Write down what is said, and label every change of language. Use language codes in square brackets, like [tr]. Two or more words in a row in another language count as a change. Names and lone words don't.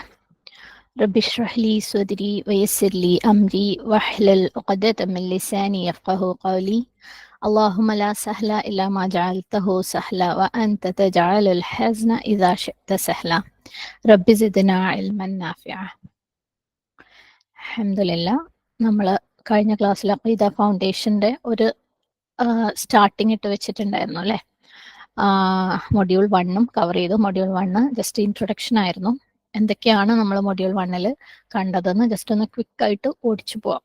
[ar] رب اشرح لي صدري ويسر لي أمري واحلل عقدة من لساني يفقه قولي. اللهم لا سهل إلا ما جعلته سهلا وأنت تجعل الحزن إذا شئت سهلا. رب زدنا علما نافعا. الحمد لله. [ml] നമ്മൾ കഴിഞ്ഞ ക്ലാസ്സിൽ അഖീദ ഫൗണ്ടേഷന്റെ ഒരു സ്റ്റാർട്ടിങ് ഇട്ട് വെച്ചിട്ടുണ്ടായിരുന്നു അല്ലേ. മൊഡ്യൂൾ 1 കവർ ചെയ്തു. മൊഡ്യൂൾ 1 [en] just introduction [ml] ആയിരുന്നു. എന്തൊക്കെയാണ് നമ്മൾ മൊഡ്യൂൾ 1 കണ്ടതെന്ന് ജസ്റ്റ് ഒന്ന് ക്വിക്ക് ആയിട്ട് ഓടിച്ചു പോവാം.